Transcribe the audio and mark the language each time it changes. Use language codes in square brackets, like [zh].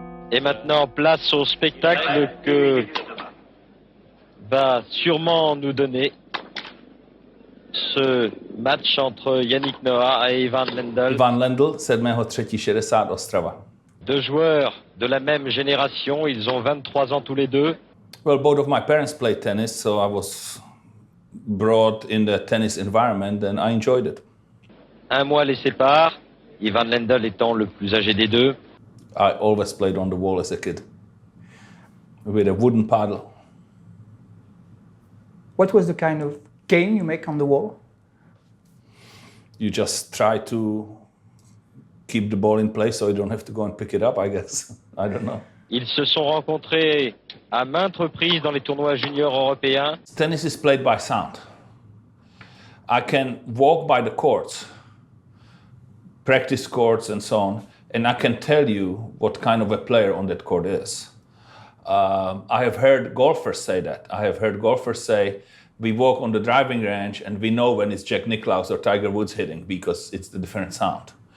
[fr] Et maintenant, place au spectacle que va sûrement nous donner ce match entre Yannick Noah et Ivan Lendl. Ivan Lendl, 7.3.60 Ostrava. Deux joueurs de la même génération, ils ont 23 ans tous les deux. [en] Well, both of my parents played tennis, so I was brought in the tennis environment and I enjoyed it. [fr] Un mois les sépare, Ivan Lendl étant le plus âgé des deux. [en] I always played on the wall as a kid with a wooden paddle. What was the kind of game you make on the wall? You just try to keep the ball in place so you don't have to go and pick it up, I guess. I don't know. [fr] Ils se sont rencontrés à maintes reprises dans les tournois juniors européens. [en] Tennis is played by sound. I can walk by the courts, practice courts and so on, and I can tell you what kind of a player on that court is. I have heard golfers say that. I have heard golfers say, we walk on the driving range and we know when it's Jack Nicklaus or Tiger Woods hitting because it's the different sound.